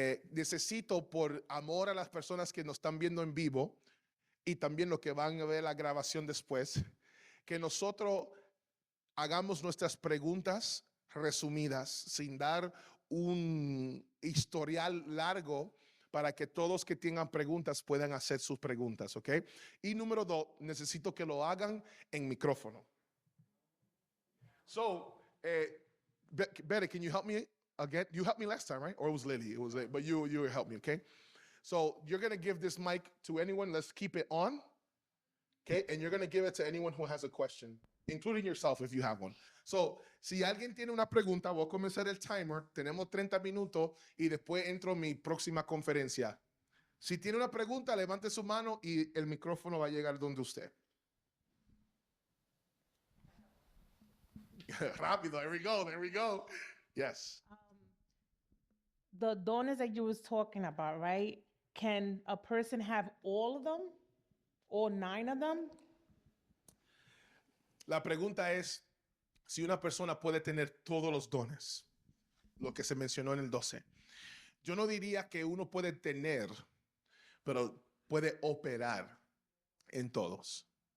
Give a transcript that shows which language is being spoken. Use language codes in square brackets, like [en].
[es] Necesito, por amor a las personas que nos están viendo en vivo y también los que van a ver la grabación después, que nosotros hagamos nuestras preguntas resumidas, sin dar un historial largo, para que todos que tengan preguntas puedan hacer sus preguntas, ¿ok? Y número 2, necesito que lo hagan en micrófono. [en] So, Betty, can you help me again? You helped me last time, right? Or it was Lily? It was, but you helped me, okay? So you're gonna give this mic to anyone. Let's keep it on, okay? And you're gonna give it to anyone who has a question, including yourself if you have one. [es] So, si alguien tiene una pregunta, voy a comenzar el timer. Tenemos 30 minutos y después entro en mi próxima conferencia. Si tiene una pregunta, levante su mano y el micrófono va a llegar donde usted. Rápido, [en] there we go. Yes. The donors that you was talking about, right? Can a person have all of them? All 9 of them? [es] La pregunta es si una persona puede tener todos los dones, lo que se mencionó en el 12. Yo no diría que uno puede tener, pero puede operar en todos.